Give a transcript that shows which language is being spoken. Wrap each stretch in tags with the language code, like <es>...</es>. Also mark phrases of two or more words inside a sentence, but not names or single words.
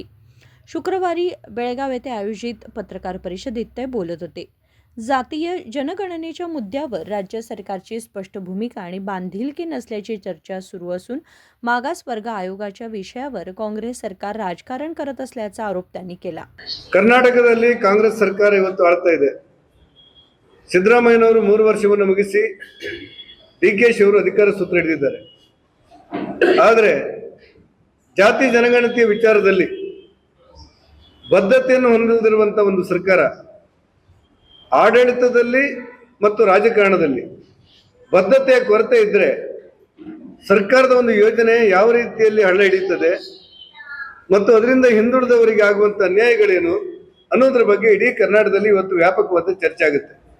<mr>शुक्रवारी बेळगाव येथे आयोजित पत्रकार परिषदेत ते बोलत होते. जातीय जनगणनेच्या मुद्द्यावर राज्य सरकारची स्पष्ट भूमिका आणि बांधिलकी नसल्याची चर्चा सुरू असून मागासवर्ग आयोगाच्या विषयावर काँग्रेस सरकार राजकारण करत असल्याचा आरोप त्यांनी केला.</mr> <kn>ಕರ್ನಾಟಕದಲ್ಲಿ ಕಾಂಗ್ರೆಸ್ ಸರ್ಕಾರ ಇವತ್ತು ಆಳ್ತಾ ಇದೆ. ಸಿದ್ದರಾಮಯ್ಯನವರು 3 ವರ್ಷವನ್ನು ಮುಗಿಸಿ ಡಿ.ಕೆ.ಶಿ ಅವರು ಅಧಿಕಾರ ಸೂತ್ರ ಹಿಡಿದಿದ್ದಾರೆ. ಆದರೆ ಜಾತಿ ಜನಗಣತಿಯ ವಿಚಾರದಲ್ಲಿ ಬದ್ಧತೆಯನ್ನು ಹೊಂದಿರುವಂತಹ ಒಂದು ಸರ್ಕಾರ ಆಡಳಿತದಲ್ಲಿ ಮತ್ತು ರಾಜಕಾರಣದಲ್ಲಿ ಬದ್ಧತೆಯ ಕೊರತೆ ಇದ್ದರೆ ಸರ್ಕಾರದ ಒಂದು ಯೋಜನೆ ಯಾವ ರೀತಿಯಲ್ಲಿ ಹಳ್ಳ ಹಿಡಿಯುತ್ತದೆ ಮತ್ತು ಅದರಿಂದ ಹಿಂದುಳಿದವರಿಗೆ ಆಗುವಂಥ ಅನ್ಯಾಯಗಳೇನು ಅನ್ನೋದ್ರ ಬಗ್ಗೆ ಇಡೀ ಕರ್ನಾಟಕದಲ್ಲಿ ಇವತ್ತು ವ್ಯಾಪಕವಾದ ಚರ್ಚೆ ಆಗುತ್ತೆ.</kn>